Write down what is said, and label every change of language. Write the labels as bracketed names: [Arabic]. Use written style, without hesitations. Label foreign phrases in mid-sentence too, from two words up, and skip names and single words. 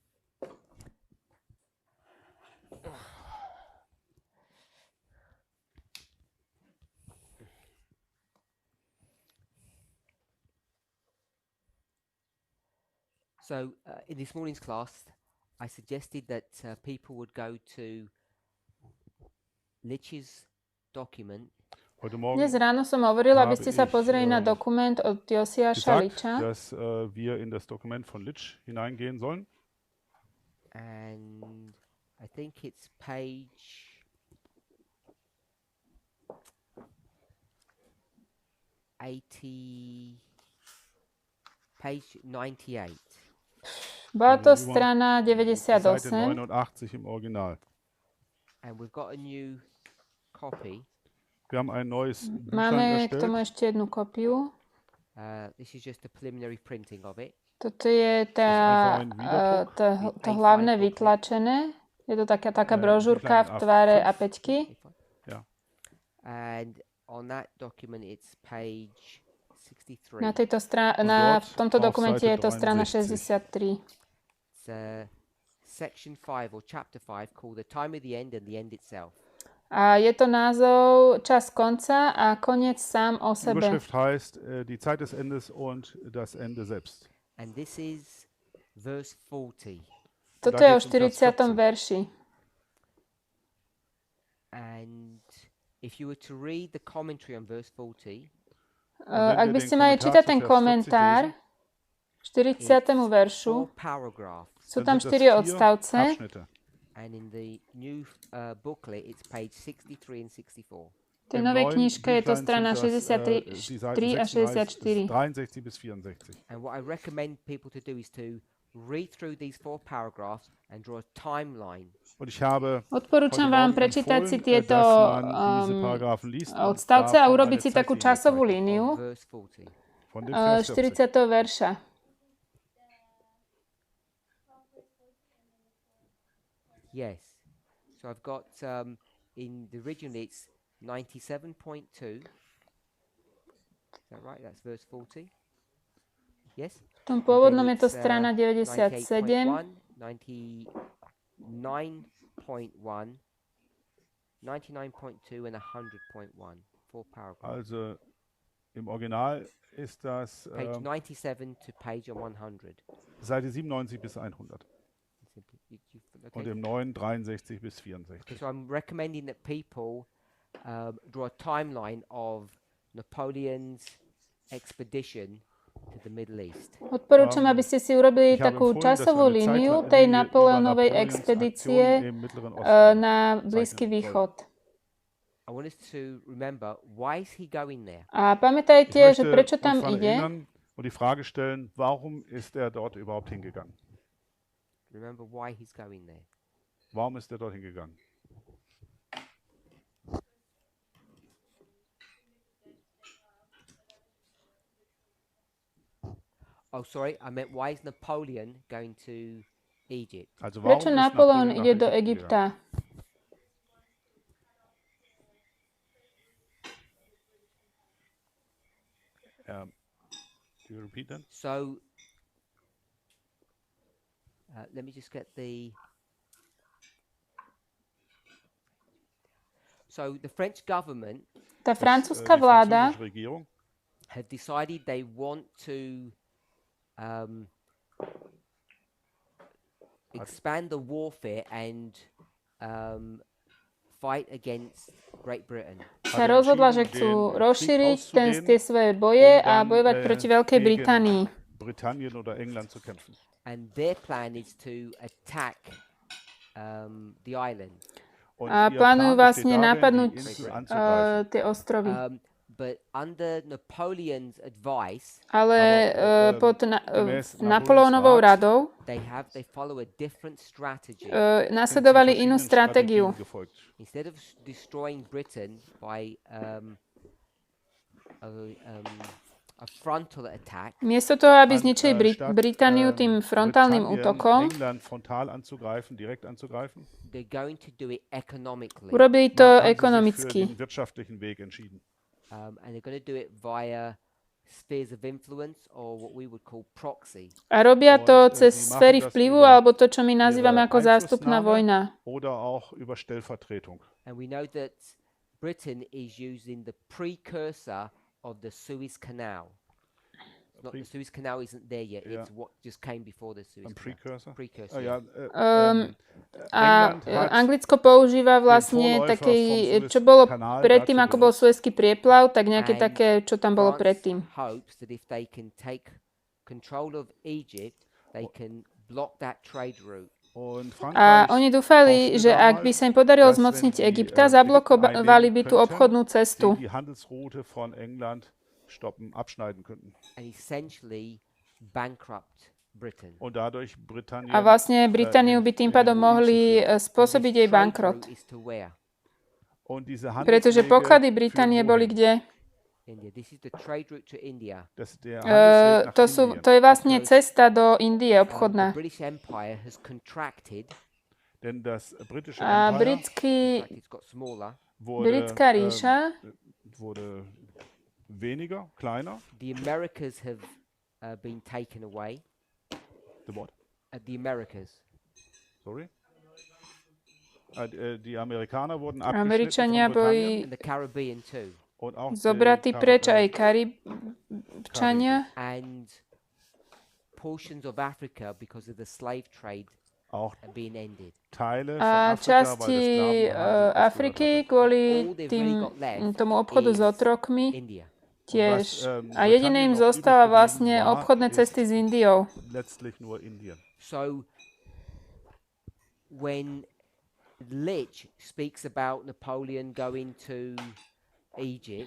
[English] So in this morning's class, I suggested that people would go to Lich's document. [German] Heute Morgen [Slovak] Dnes ráno som hovoril, aby [German] habe [Slovak] ste sa [German] ich, [Slovak] pozreli na dokument od Josiáša [German] gesagt, [Slovak] Licha. [German] dass wir in das Dokument von Litsch hineingehen sollen. [English] And I think it's page 98. [Slovak] Bola to [German] Nummer [Slovak] strana [German] Seite 98. 89 im Original. [English] And we've got a new copy. [German] Wir haben ein neues Büchlein [Slovak] Máme k tomu [German] erstellt. [Slovak] ešte jednu kopiu. [English] This is just a preliminary printing of it. [Slovak] Toto je to hlavné vytlačené. Je to taká brožúrka v tvare A5. [German] Ja. [English] And on that document it's page 63. [Slovak] V tomto [German] auf [Slovak] dokumente [German] Seite [Slovak] je to strana 63. 63. [English] It's section 5 or chapter 5 called The Time of the End and the End Itself. [Slovak] A je to názov Čas konca a koniec sám o [German] Die [Slovak] sebe. [German] Überschrift heißt die Zeit des Endes und das Ende selbst. [English] And this is verse 40. [Slovak] Toto je o 40. verši. [English] And if you were to read the commentary on verse 40, [Slovak] Ak by ste mali čítať ten komentár 40. veršu, [English] 4 paragraphs. [Slovak] sú tam 4 odstavce. [German] Abschnitte. [English] And in the new booklet, it's page 63 and 64. [Slovak] V tej novej knižke je to strana 63 a 64. [German] 63 bis 64. [English] And what I recommend people to do is to read through these 4 paragraphs and draw a timeline. [German] Und ich habe [Slovak] Odporúčam vám prečítať si tieto odstavce a urobiť si takú časovú líniu [English] Verse 40. [German] von dem Vers 40. 40. [Slovak] verša. [English] Yes. So I've got in the original it's 97.2. Is that right? That's verse 40. Yes. [Slovak] V tom pôvodnom je to [English] Then it's, [Slovak] strana 97. [English] 98.1, 99.1, 99.2 and 100.1. 4 paragraphs. [German] Also im Original ist das [English] Page 97 to page 100. [German] Seite 97 bis 100 [English] Okay. [German] und im neuen 63 bis 64. [English] So I'm recommending that people draw a timeline of Napoleon's expedition to the Middle East. [Slovak] Odporúčam, aby ste si urobili takú časovú líniu tej Napoleónovej expedície na Blízky východ. [English] I want us to remember, why is he going there? [Slovak] A pamätajte, že prečo tam ide. [German] Und die Frage stellen, warum ist er dort überhaupt hingegangen? [English] Remember why he's going there. [German] Warum ist er dort hingegangen? [English] Oh, sorry, I meant why is Napoleon going to Egypt? [German] Also warum [Slovak] Prečo [German] ist Napoleon nach [Slovak] ide do [German] Ägypten [Slovak] Egypta? [German] gegangen? [English] Do you repeat that? So, let me just get the... So the French government [Slovak] Tá francúzska [German] Die [Slovak] vláda [German] französische Regierung [English] have decided they want to expand the warfare and fight against Great Britain. [Slovak] sa rozhodla, že chcú rozšíriť tie svoje boje a bojovať proti Veľkej Británii. [German] Britannien oder England zu kämpfen. [English] And their plan is to attack the island. [German] Und [Slovak] A [German] ihr [Slovak] plánujú [German] Plan [Slovak] vlastne [German] besteht darin, [Slovak] napadnúť [German] die Insel anzugreifen. [Slovak] tie ostrovy. [English] But under Napoleon's advice, [Slovak] Ale pod [German] gemäß [Slovak] Napoleónovou [German] Napoleons [Slovak] radou [English] they follow a different strategy. [Slovak] nasledovali inú stratégiu. [German] Gefolgt. [English] Instead of destroying Britain by a frontal attack, [Slovak] Miesto toho, aby zničili Britániu tým frontálnym útokom, [German] England frontal anzugreifen, direkt anzugreifen, [English] they're going to do it economically. [Slovak] urobili to [German] haben sie sich für [Slovak] ekonomicky. [German] den wirtschaftlichen Weg entschieden. [English] And they're going to do it via spheres of influence, or what we would call proxy. [Slovak] A robia to cez sféry vplyvu, alebo to, čo my nazývame ako zástupná vojna. [German] Oder auch über Stellvertretung. [English] And we know that Britain is using the precursor of the Suez Canal. Not the Suez Canal isn't there yet. It's what just came before the Suez Canal. Precursor. [Slovak] Anglicko používa vlastne taký, čo bolo predtým, ako bol Suezský prieplav, tak nejaké také, čo tam bolo predtým. Hopes that if they can take control of Egypt, they can block that trade route. A oni dúfali, že ak by sa im podarilo zmocniť Egypta, zablokovali by tú obchodnú cestu. And essentially bankrupt Britain. A vlastne Britániu by tým pádom mohli spôsobiť jej bankrot. Pretože poklady Británie boli kde? To je vlastne cesta do Indie, obchodná. A britská ríša [German] weniger, kleiner. [English] The Americas have been taken away. The what? The Americas. Sorry? [German] Die Amerikaner wurden [Slovak] Američania boli [English] and the Caribbean too. [Slovak] zobratí preč, aj Karibčania. [English] And portions of Africa because of the slave trade have been ended. [Slovak] A časti Afriky kvôli tomu obchodu s otrokmi tiež. A jediné im zostáva vlastne obchodné cesty s Indiou. [English] So when Litch speaks about Napoleon going to Egypt,